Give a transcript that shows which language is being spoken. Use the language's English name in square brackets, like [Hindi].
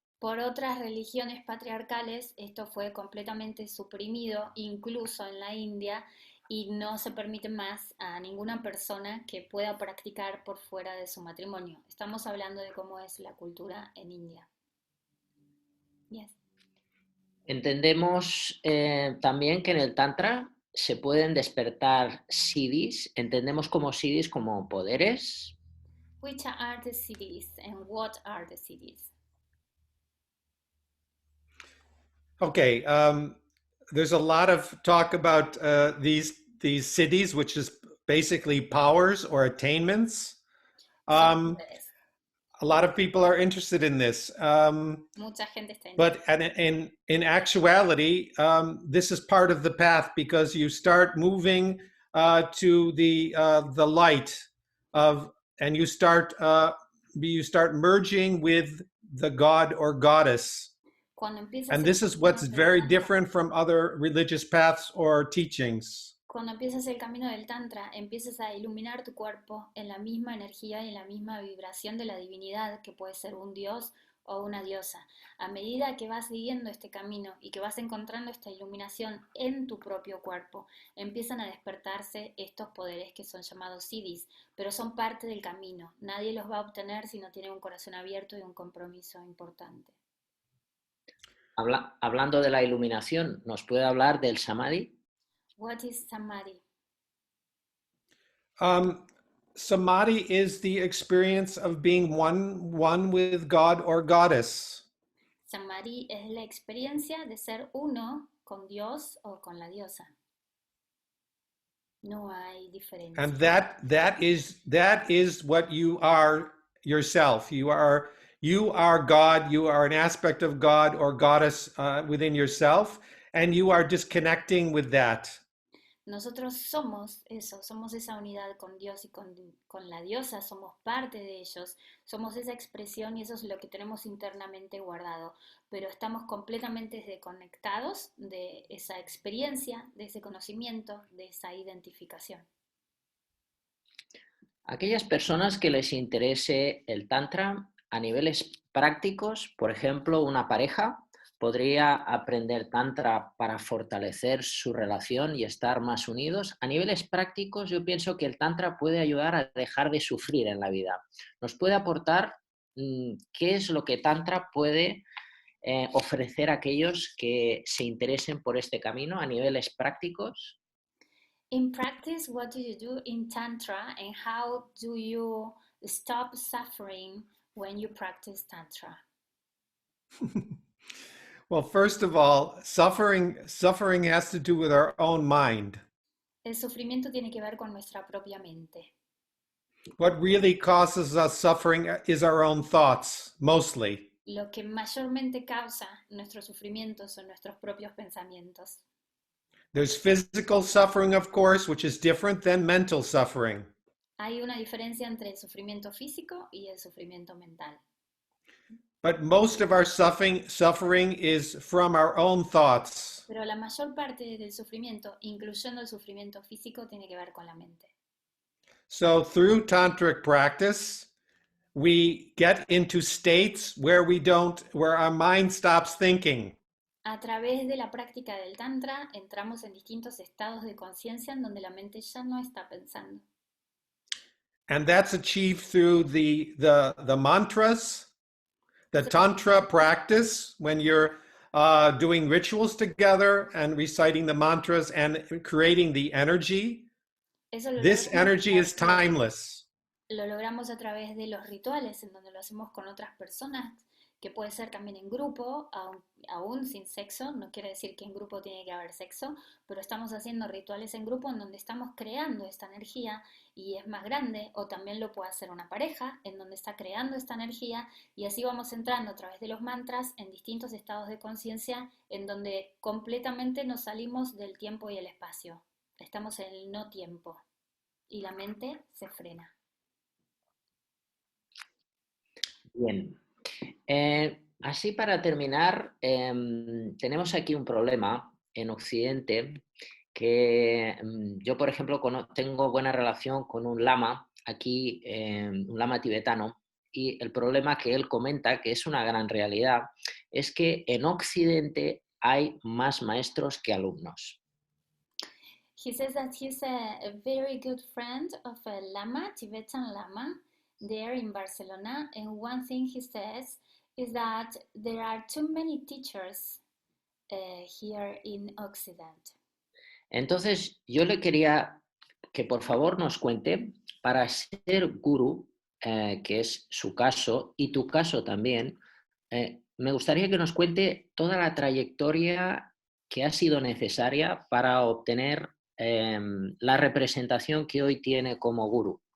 [Spanish] Por otras religiones patriarcales, esto fue completamente suprimido, incluso en la India, y no se permite más a ninguna persona que pueda practicar por fuera de su matrimonio. Estamos hablando de cómo es la cultura en India. [English] Yes. [Spanish] Entendemos también que en el Tantra se pueden despertar siddhis. Entendemos como siddhis como poderes. [English] Which are the cities and what are the cities? Okay, there's a lot of talk about these cities, which is basically powers or attainments. A lot of people are interested in this. [Spanish] Mucha gente está [English] but in actuality, this is part of the path, because you start moving to the light of, and you start merging with the god or goddess. And this is what's very different from other religious paths or teachings. [Spanish] Cuando empiezas el camino del Tantra, empiezas a iluminar tu cuerpo en la misma energía y en la misma vibración de la divinidad, que puede ser un dios o una diosa. A medida que vas siguiendo este camino y que vas encontrando esta iluminación en tu propio cuerpo, empiezan a despertarse estos poderes que son llamados siddhis, pero son parte del camino. Nadie los va a obtener si no tiene un corazón abierto y un compromiso importante. Hablando de la iluminación, ¿nos puede hablar del samadhi? [English] What is samadhi? Samadhi is the experience of being one with God or goddess. [Spanish] Samadhi es la experiencia de ser uno con Dios o con la diosa. No hay diferencia. [English] And that is what you are yourself. You are God. You are an aspect of God or goddess within yourself, and you are disconnecting with that. [Spanish] Nosotros somos eso, somos esa unidad con Dios y con la diosa, somos parte de ellos, somos esa expresión y eso es lo que tenemos internamente guardado, pero estamos completamente desconectados de esa experiencia, de ese conocimiento, de esa identificación. Aquellas personas que les interese el Tantra a niveles prácticos, por ejemplo, una pareja podría aprender Tantra para fortalecer su relación y estar más unidos. A niveles prácticos, yo pienso que el Tantra puede ayudar a dejar de sufrir en la vida. ¿Nos puede aportar qué es lo que Tantra puede ofrecer a aquellos que se interesen por este camino a niveles prácticos? [English] In practice, what do you do in Tantra and how do you stop suffering when you practice Tantra? Well, first of all, suffering has to do with our own mind. [Spanish] El sufrimiento tiene que ver con nuestra propia mente. [English] What really causes us suffering is our own thoughts, mostly. [Spanish] Lo que mayormente causa nuestro sufrimiento son nuestros propios pensamientos. [English] There's physical suffering, of course, which is different than mental suffering. [Spanish] Hay una diferencia entre el sufrimiento físico y el sufrimiento mental. [English] But most of our suffering is from our own thoughts. [Spanish] Pero la mayor parte del sufrimiento, incluyendo el sufrimiento físico, tiene que ver con la mente. [English] So through tantric practice, we get into states where our mind stops thinking. [Spanish] A través de la práctica del Tantra, entramos en distintos estados de conciencia en donde la mente ya no está pensando. [English] And that's achieved through the mantras, the Tantra practice, when you're doing rituals together and reciting the mantras and creating the energy. This energy is timeless. [Spanish] Lo logramos a través de los rituales, en donde lo hacemos con otras personas, que puede ser también en grupo, aún sin sexo. No quiere decir que en grupo tiene que haber sexo, pero estamos haciendo rituales en grupo en donde estamos creando esta energía y es más grande, o también lo puede hacer una pareja en donde está creando esta energía, y así vamos entrando a través de los mantras en distintos estados de conciencia en donde completamente nos salimos del tiempo y el espacio. Estamos en el no tiempo y la mente se frena. Bien. Así para terminar, tenemos aquí un problema en Occidente que yo, por ejemplo, tengo buena relación con un lama aquí, un lama tibetano, y el problema que él comenta, que es una gran realidad, es que en Occidente hay más maestros que alumnos. [English] He says that he's a very good friend of a lama, Tibetan lama, there in Barcelona, and one thing he says is that there are too many teachers here in Occident. [Spanish] Entonces, yo le quería que por favor nos cuente, para ser gurú, que es su caso y tu caso también, me gustaría que nos cuente toda la trayectoria que ha sido necesaria para obtener la representación que hoy tiene como gurú.